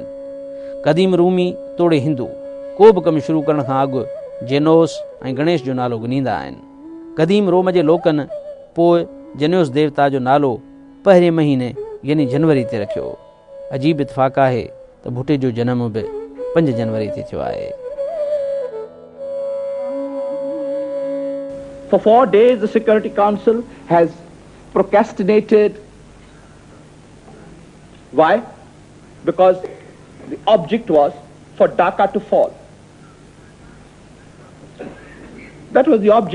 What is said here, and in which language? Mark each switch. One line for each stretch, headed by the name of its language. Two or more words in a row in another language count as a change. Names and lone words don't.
Sindhi: क़दीम रूमी तोड़े हिंदू को बि कमु शुरू करण खां अॻु जेनोस ऐं गणेश जो नालो ॻणींदा आहिनि। क़दीम रोम जे लोकनि पोइ जेनोस देवता जो नालो पहिरें महीने यानी जनवरी ते रखियो। अजीब इतफ़ाक़ आहे त भुट्टे जो जनम बि 5 जनवरी ते थियो आहे।
English: For 4 days, the Security Council has procrastinated. Why? Because The object was for Dhaka to fall. That was the object.